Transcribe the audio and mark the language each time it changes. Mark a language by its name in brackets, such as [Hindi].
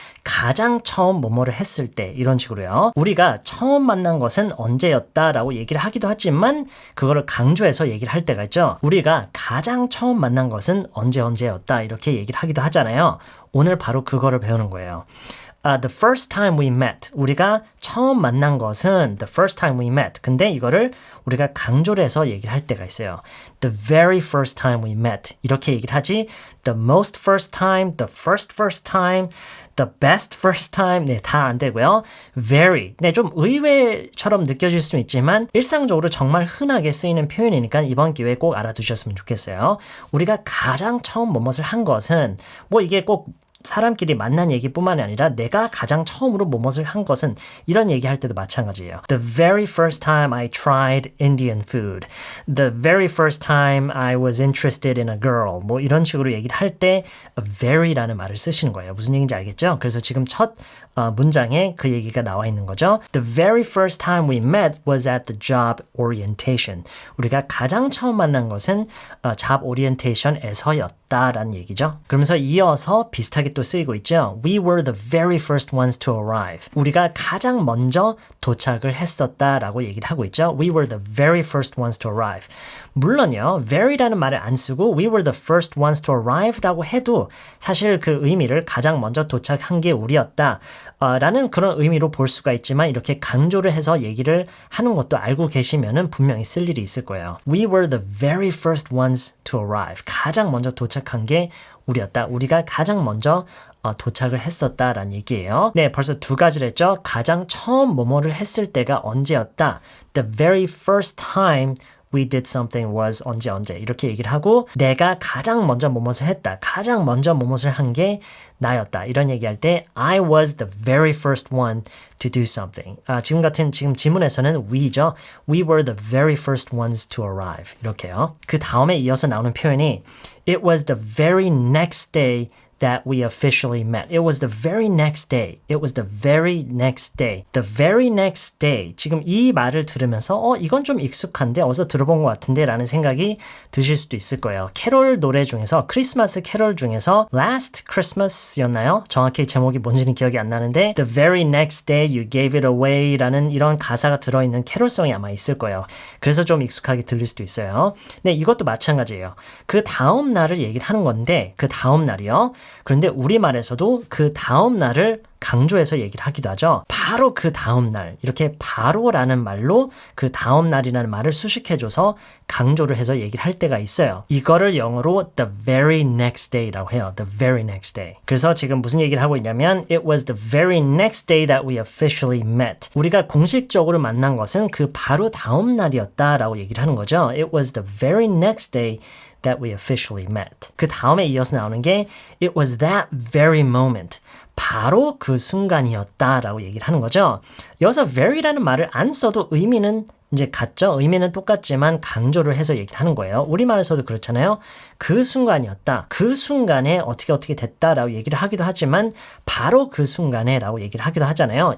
[Korean] 가장 처음 뭐뭐를 했을 때 이런 식으로요. 우리가 처음 만난 것은 언제였다라고 얘기를 하기도 하지만 그거를 강조해서 얘기를 할 때가 있죠. 우리가 가장 처음 만난 것은 언제였다 이렇게 얘기를 하기도 하잖아요. 오늘 바로 그거를 배우는 거예요. [English] The first time we met. [Korean] 우리가 처음 만난 것은 [English] the first time we met. [Korean] 근데 이거를 우리가 강조를 해서 얘기를 할 때가 있어요. [English] The very first time we met. [Korean] 이렇게 얘기를 하지. [English] The most first time, the first time, the best first time. [Korean] 네, 다 안 되고요. Very. 네, 좀 의외처럼 느껴질 수는 있지만 일상적으로 정말 흔하게 쓰이는 표현이니까 이번 기회에 꼭 알아두셨으면 좋겠어요. 우리가 가장 처음 뭐뭇을 한 것은 뭐 이게 꼭 사람끼리 만난 얘기뿐만이 아니라 내가 가장 처음으로 뭐뭇을 한 것은 이런 얘기할 때도 마찬가지예요. [English] The very first time I tried Indian food. The very first time I was interested in a girl. [Korean] 뭐 이런 식으로 얘기를 할 때 very라는 말을 쓰시는 거예요. 무슨 얘기인지 알겠죠? 그래서 지금 첫 문장에 그 얘기가 나와 있는 거죠. [English] The very first time we met was at the job orientation. [Korean] 우리가 가장 처음 만난 것은 job orientation에서였다라는 얘기죠. 그러면서 이어서 비슷하게 또 쓰이고 있죠. [English] We were the very first ones to arrive. [Korean] 우리가 가장 먼저 도착을 했었다라고 얘기를 하고 있죠. [English] We were the very first ones to arrive. [Korean] 물론요. very라는 말을 안 쓰고 [English] we were the first ones to arrive [Korean] 라고 해도 사실 그 의미를 가장 먼저 도착한 게 우리였다 라는 그런 의미로 볼 수가 있지만 이렇게 강조를 해서 얘기를 하는 것도 알고 계시면은 분명히 쓸 일이 있을 거예요. [English] We were the very first ones to arrive. [Korean] 가장 먼저 도착한 게 우리였다. 우리가 가장 먼저 도착을 했었다라는 얘기예요. 네, 벌써 두 가지를 했죠. 가장 처음 뭐뭐를 했을 때가 언제였다. [English] The very first time we did something was [Korean] 언제 이렇게 얘기를 하고 내가 가장 먼저 뭐뭇을 했다. 가장 먼저 뭐뭇을 한 게 나였다. 이런 얘기할 때 [English] I was the very first one to do something. [Korean] 지금 지문에서는 we죠. [English] We were the very first ones to arrive. [Korean] 이렇게요. 그 다음에 이어서 나오는 표현이 [English] It was the very next day that we officially met. It was the very next day. It was the very next day. The very next day. [Korean] 지금 이 말을 들으면서 이건 좀 익숙한데 어디서 들어본 것 같은데 라는 생각이 드실 수도 있을 거예요. 캐롤 노래 중에서 크리스마스 캐롤 중에서 Last Christmas였나요? 정확히 제목이 뭔지는 기억이 안 나는데 [English] The very next day you gave it away [Korean] 라는 이런 가사가 들어있는 캐롤송이 아마 있을 거예요. 그래서 좀 익숙하게 들릴 수도 있어요. 네, 이것도 마찬가지예요. 그 다음 날을 얘기를 하는 건데 그 다음 날이요. 그런데 우리말에서도 그 다음 날을 강조해서 얘기를 하기도 하죠. 바로 그 다음 날, 이렇게 바로라는 말로 그 다음 날이라는 말을 수식해줘서 강조를 해서 얘기를 할 때가 있어요. 이거를 영어로 [English] the very next day [Korean] 라고 해요. The very next day. 그래서 지금 무슨 얘기를 하고 있냐면 [English] It was the very next day that we officially met. [Korean] 우리가 공식적으로 만난 것은 그 바로 다음 날이었다라고 얘기를 하는 거죠. [English] It was the very next day that we officially met. [Korean] 그 다음에 이어서 나오는 게 [English] It was that very moment. [Korean] 바로 그 순간이었다라고 얘기를 하는 거죠. 여기서 very라는 말을 안 써도 의미는 이제 같죠? 의미는 똑같지만 강조를 해서 얘기를 하는 거예요. 우리말에서도 그렇잖아요. 그 순간이었다. 그 순간에 어떻게 됐다라고 얘기를 하기도 하지만 바로 그 순간에 라고 얘기를 하기도 하잖아요.